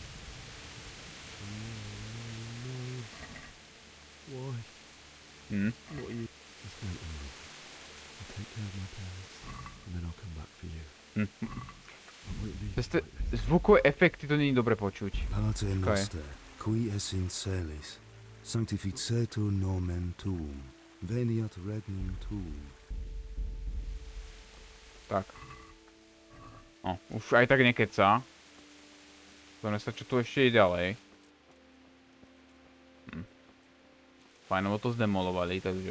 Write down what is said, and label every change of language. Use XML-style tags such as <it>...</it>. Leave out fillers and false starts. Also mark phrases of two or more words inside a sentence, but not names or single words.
<sk>Zvukové efekty to nie je dobre počuť.</sk> <la>Qui es in celis, sanctificetur nomen tuum, veniat regnum tuum.</la> <sk>Tak. No, už aj tak nekecá. Zaujímavé sa, čo tu ešte je ďalej. Fajnovo to zdemolovali, takže...</sk>